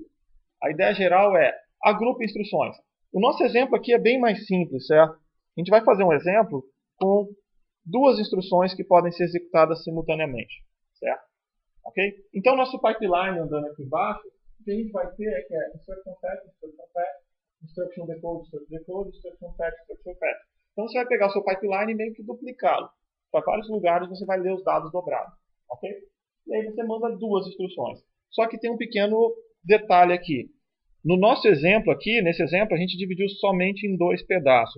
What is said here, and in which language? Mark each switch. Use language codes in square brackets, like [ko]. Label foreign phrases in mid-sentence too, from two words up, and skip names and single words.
[pt] A ideia geral é, agrupe instruções. O nosso exemplo aqui é bem mais simples, certo? A gente vai fazer um exemplo com duas instruções que podem ser executadas simultaneamente, certo? Okay? Então, nosso pipeline andando aqui embaixo, o que a gente vai ter é que é [en] instruction fetch, instruction decode, instruction fetch. [pt] Então, você vai pegar o seu pipeline e meio que duplicá-lo. Para vários lugares você vai ler os dados dobrados. Okay? E aí você manda duas instruções. Só que tem um pequeno detalhe aqui. No nosso exemplo aqui, nesse exemplo, a gente dividiu somente em dois pedaços.